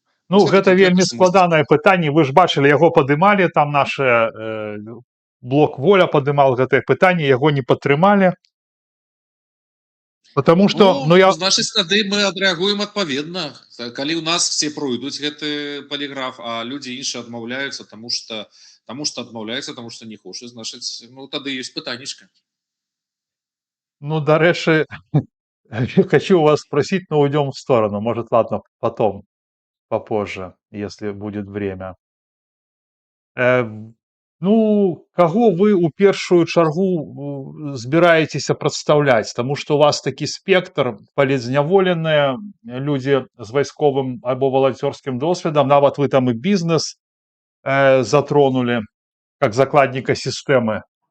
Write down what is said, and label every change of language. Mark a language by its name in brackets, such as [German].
[Belarusian] Ну, гэта вельмі складанае пытанне. Вы ж бачылі, яго падымалі, там наш блок Воля падымал гэтае пытанне, яго не падтрымалі. [Russian] Потому что, [Belarusian] значит, тады мы адрэагуем адпаведна. Калі ў нас все пройдуць гэты поліграф, а людзі іншыя адмаўляюцца, таму што адмаўляюцца, таму што не хочуць, значыць, ну, тады ёсць пытаннічка. [Russian] Ну, дарэчы, хочу у вас спросить, но уйдем в сторону. Может, ладно, потом, попозже, если будет время. [Belarusian] Э, ну, каго вы ў першую чаргу збіраецеся прадстаўляць? Таму што у вас такі спектр, палітзняволеныя, людзі з вайсковым альбо валанцёрскім досведам, нават вы там і бізнес затронулі, как закладніка сістэмы.